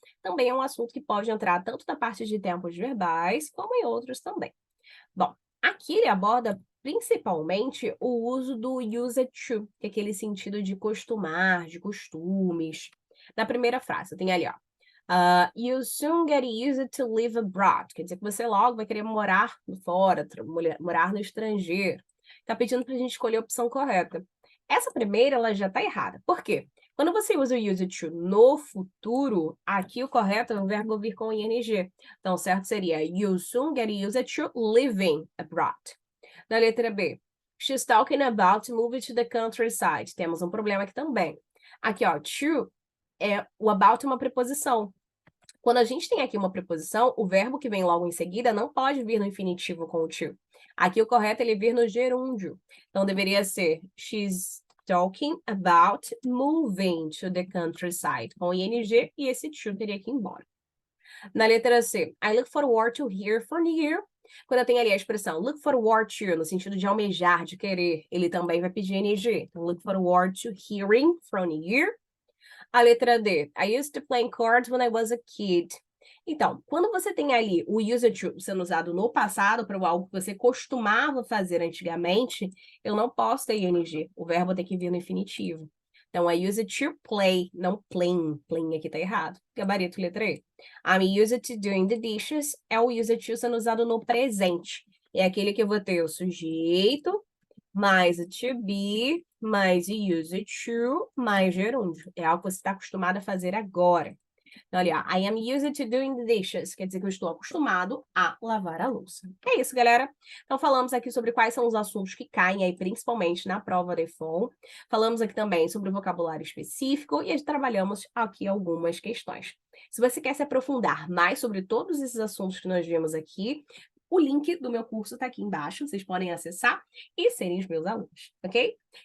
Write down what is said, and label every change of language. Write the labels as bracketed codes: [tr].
[pt] Também é um assunto que pode entrar tanto na parte de tempos verbais, como em outros também. Bom, aqui ele aborda principalmente o uso do used to, que é aquele sentido de costumar, de costumes. Na primeira frase, tem ali, ó. [en] You soon get used to live abroad. [pt] Quer dizer que você logo vai querer morar fora, morar no estrangeiro. Tá pedindo para a gente escolher a opção correta. Essa primeira, ela já tá errada. Por quê? Quando você usa o used to no futuro, aqui o correto é o verbo vir com ing. Então, o certo seria [en] you soon get used to living abroad. [pt] Na letra B, [en] she's talking about moving to the countryside. [pt] Temos um problema aqui também. Aqui, ó, to o about é uma preposição. Quando a gente tem aqui uma preposição, o verbo que vem logo em seguida não pode vir no infinitivo com o to. Aqui o correto é ele vir no gerúndio. Então, deveria ser [en] she's talking about moving to the countryside, [pt] com ing, e esse to teria que ir embora. Na letra C, [en] I look forward to hear from you. [pt] Quando eu tenho ali a expressão look forward to, no sentido de almejar, de querer, ele também vai pedir ing. [en] Então, look forward to hearing from you. [pt] A letra D, [en] I used to play cards when I was a kid. [pt] Então, quando você tem ali o used to sendo usado no passado para algo que você costumava fazer antigamente, eu não posso ter ing. O verbo tem que vir no infinitivo. Então, [en] I used to play, [pt] não playing. Playing aqui tá errado. Gabarito, letra E. [en] I'm used to doing the dishes [pt] é o used to sendo usado no presente. É aquele que eu vou ter o sujeito, mais o to be, mais o used to, mais gerúndio. É algo que você está acostumado a fazer agora. Então, ali, ó, [en] I am used to doing the dishes. [pt] Quer dizer que eu estou acostumado a lavar a louça. É isso, galera. Então, falamos aqui sobre quais são os assuntos que caem aí, principalmente na prova de FON. Falamos aqui também sobre o vocabulário específico e trabalhamos aqui algumas questões. Se você quer se aprofundar mais sobre todos esses assuntos que nós vimos aqui, o link do meu curso está aqui embaixo, vocês podem acessar e serem os meus alunos, ok?